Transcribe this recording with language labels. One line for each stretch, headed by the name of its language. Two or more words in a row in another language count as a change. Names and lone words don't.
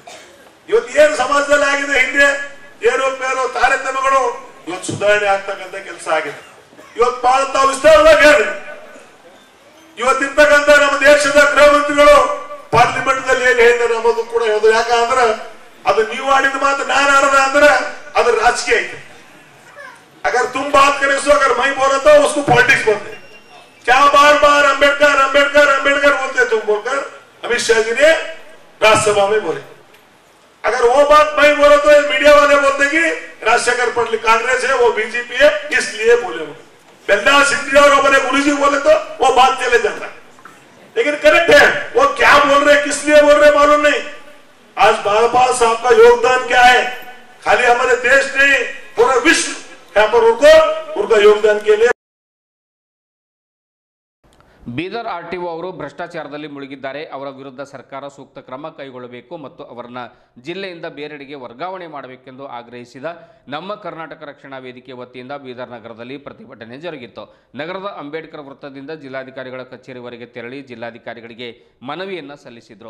Kannada: ಇವತ್ತು ಏನು ಸಮಾಜದಲ್ಲಿ ಆಗಿದೆ, ಹಿಂದೆ ಏರೋಪೇರೋ ತಾರತಮ್ಯಗಳು ಇವತ್ತು ಸುಧಾರಣೆ ಆಗ್ತಕ್ಕಂಥ ಕೆಲಸ ಆಗಿದೆ. ಇವತ್ತು ಬಹಳ ತಾವು ವಿಸ್ತಾರವಾಗಿ ಹೇಳಿ ಇವತ್ತಿರ್ತಕ್ಕಂಥ ನಮ್ಮ ದೇಶದ ಗೃಹ ಮಂತ್ರಿಗಳು ಪಾರ್ಲಿಮೆಂಟ್ ದಲ್ಲಿ ಏನ್ ಹೇಳಿದ್ದಾರೆ ಅನ್ನೋದು ಕೂಡ ಹೇಳೋದು. ಯಾಕಂದ್ರೆ ಅದು ನೀವು ಆಡಿದ ಮಾತು ನಾನು ಆಡದ ಅಂದ್ರೆ ಅದ್ರ ರಾಜಕೀಯ ಐತೆ.
Hindi: अगर तुम बात करे सो अगर मैं बोला तो उसको पॉलिटिक्स बोलते. क्या बार बार अंबेडकर अंबेडकर अंबेडकर बोलते तुम बोलकर अमित शाह जी ने राज्यसभा में बोले. अगर वो बात मैं बोला तो मीडिया वाले बोलते कि राजशेखर पटेल कांग्रेस है, वो बीजेपी है, इसलिए बोले. बेल्ला सिंधिया और अपने गुरु जी बोले तो वो बात चले जाता है. लेकिन करेक्ट है, वो क्या बोल रहे किस लिए बोल रहे मालूम नहीं. आज बाबा साहब का योगदान क्या है, खाली हमारे देश नहीं पूरा विश्व यहाँ पर उनका योगदान के लिए.
Kannada: ಬೀದರ್ RTO ಅವರು ಭ್ರಷ್ಟಾಚಾರದಲ್ಲಿ ಮುಳುಗಿದ್ದಾರೆ. ಅವರ ವಿರುದ್ಧ ಸರ್ಕಾರ ಸೂಕ್ತ ಕ್ರಮ ಕೈಗೊಳ್ಳಬೇಕು ಮತ್ತು ಅವರನ್ನು ಜಿಲ್ಲೆಯಿಂದ ಬೇರೆಡೆಗೆ ವರ್ಗಾವಣೆ ಮಾಡಬೇಕೆಂದು ಆಗ್ರಹಿಸಿದ ನಮ್ಮ ಕರ್ನಾಟಕ ರಕ್ಷಣಾ ವೇದಿಕೆ ವತಿಯಿಂದ ಬೀದರ್ ನಗರದಲ್ಲಿ ಪ್ರತಿಭಟನೆ ಜರುಗಿತು. ನಗರದ ಅಂಬೇಡ್ಕರ್ ವೃತ್ತದಿಂದ ಜಿಲ್ಲಾಧಿಕಾರಿಗಳ ಕಚೇರಿವರೆಗೆ ತೆರಳಿ ಜಿಲ್ಲಾಧಿಕಾರಿಗಳಿಗೆ ಮನವಿಯನ್ನು ಸಲ್ಲಿಸಿದರು.